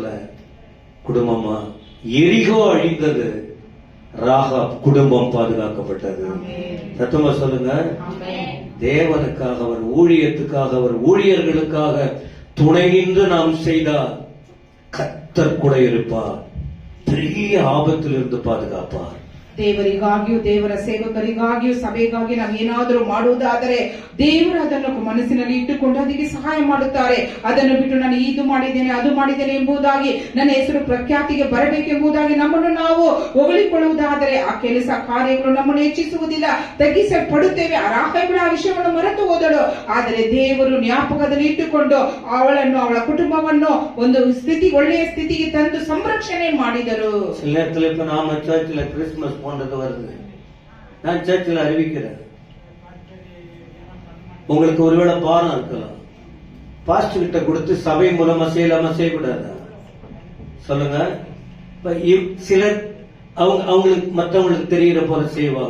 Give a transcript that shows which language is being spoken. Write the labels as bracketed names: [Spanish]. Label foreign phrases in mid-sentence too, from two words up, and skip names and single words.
[Tamil] குடும்பமா எரிகோ அழிந்தது, ராகாப் குடும்பம் பாதுகாக்கப்பட்டது. சத்தமா சொல்லுங்க. தேவனுக்காக, அவர் ஊழியத்துக்காக, அவர் ஊழியர்களுக்காக துணை நின்று நாம் செய்தால் கர்த்தர் கூட இருப்பார், பெரிய ஆபத்திலிருந்து பாதுகாப்பார். [Kannada] ದೇವರಿಗಾಗಿಯೂ ದೇವರ ಸೇವಕರಿಗಾಗಿಯೂ ಸಭೆಗಾಗಿ ನಾವು ಏನಾದರೂ ಮಾಡುವುದಾದರೆ ದೇವರು ಅದನ್ನು ಮನಸ್ಸಿನಲ್ಲಿ ಇಟ್ಟುಕೊಂಡು ಅದಕ್ಕೆ ಸಹಾಯ ಮಾಡುತ್ತಾರೆ. ಅದನ್ನು ಬಿಟ್ಟು ನಾನು ಇದು ಮಾಡಿದ್ದೇನೆ ಅದು ಮಾಡಿದ್ದೇನೆ ಎಂಬುದಾಗಿ ನನ್ನ ಹೆಸರು ಪ್ರಖ್ಯಾತಿಗೆ ಬರಬೇಕೆಂಬುದಾಗಿ ನಮ್ಮನ್ನು ನಾವು ಹೊಗಳಿಕೊಳ್ಳುವುದಾದರೆ ಆ ಕೆಲಸ ಕಾರ್ಯಗಳು ನಮ್ಮನ್ನು ಹೆಚ್ಚಿಸುವುದಿಲ್ಲ, ತಗ್ಗಿಸಲ್ಪಡುತ್ತೇವೆ. ಆ ರಾಹೇಲಳು ಆ ವಿಷಯವನ್ನು ಮರೆತು ಹೋದಳು. ಆದರೆ ದೇವರು ಜ್ಞಾಪಕದಲ್ಲಿ ಇಟ್ಟುಕೊಂಡು ಅವಳನ್ನು, ಅವಳ ಕುಟುಂಬವನ್ನು ಒಂದು ಒಳ್ಳೆಯ ಸ್ಥಿತಿಗೆ ತಂದು ಸಂರಕ್ಷಣೆ ಮಾಡಿದರು. [Tamil] கிறிஸ்துமஸ் போன்றது வருது. நான் சர்ச்சில் அறிவிக்கிறேன். உங்களுக்கு ஒருவேளை பாரம் இருக்கலாம், பாஸ்டர் கிட்ட கொடுத்து சபை மூலமா செய்யலாமா செய்யக்கூடாதா? சொல்லுங்க. சிலர் அவங்களுக்கு மற்றவங்களுக்கு தெரிகிற போல செய்வாங்க.